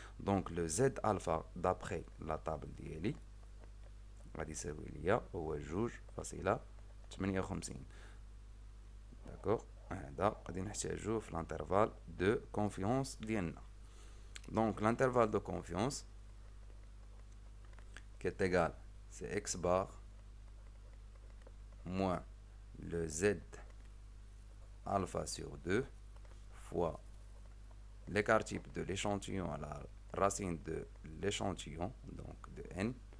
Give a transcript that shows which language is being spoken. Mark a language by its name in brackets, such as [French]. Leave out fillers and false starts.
[French] donc le z alpha d'après la table [Arabic] ديالي غادي يساوي ليا هو [French] 2.58. [Arabic] داكوغ، هذا غادي نحتاجوه في [French] الانترفال دو كونفيونس [Arabic] ديالنا. [French] donc l'intervalle de confiance qui est égal, c'est x bar moins le z alpha sur 2 fois l'écart type de l'échantillon à la racine de l'échantillon, donc de n.